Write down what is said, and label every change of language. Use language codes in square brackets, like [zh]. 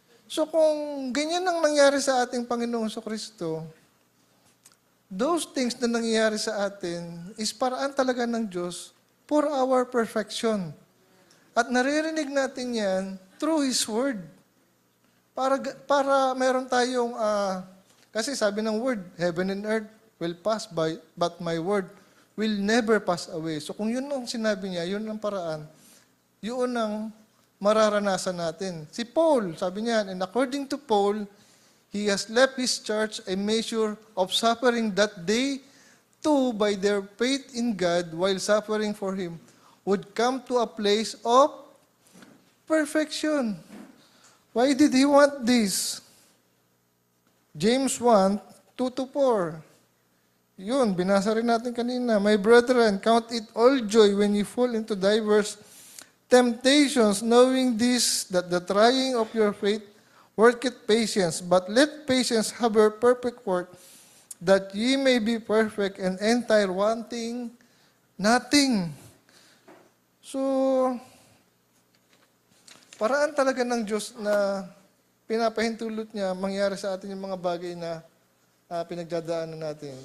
[tl] So, kung ganyan ang nangyari sa ating Panginoong Kristo, [en] those things [tl] na nangyayari sa atin is paraan talaga ng Diyos [en] for our perfection. [tl] At naririnig natin yan [en] through His Word. [tl] Para meron tayong kasi sabi ng word, [en] heaven and earth will pass by, but my word will never pass away. [tl] So kung yun ang sinabi niya, yun ang paraan, yun ang mararanasan natin. Si Paul, sabi niya, [en] and according to Paul, he has left his church a measure of suffering that they, too, by their faith in God, while suffering for Him, would come to a place of perfection. Why did he want this? James 1, 2-4. [tl] Yun, binasa rin natin kanina. [en] My brethren, count it all joy when you fall into diverse temptations, knowing this, that the trying of your faith worketh patience. But let patience have her perfect work, that ye may be perfect and entire, wanting nothing. [tl] So, paraan talaga ng Diyos na pinapahintulot niya mangyari sa atin yung mga bagay na pinagdadaanan natin.